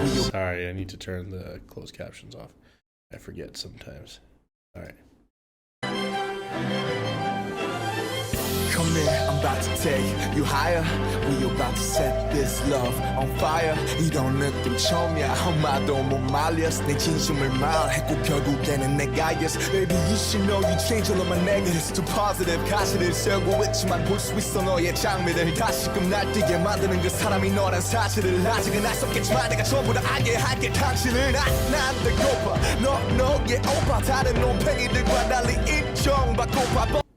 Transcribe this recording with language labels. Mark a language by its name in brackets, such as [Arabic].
[English] Sorry, I need to turn the closed captions off. I forget sometimes. All right. Come here, I'm about to take you higher. We about to set this love on fire. [Korean] 이런 느낌 처음이야. 엄마도 못 말렸어. 내 진심을 말했고 결국에는 내가 yes. [English] Baby, you should know you change all of my negatives to positive. [Korean] 가시를 세우고 있지만 볼 수 있어 너의 장미를. 다시금 날뛰게 만드는 그 사람이 너란 사실을. 아직은 알 수 없겠지만 내가 전부 다 알게 할게. 당신은 난 배고파. 너의 오빠. 다른 놈팽이들과 달리 인정받고파.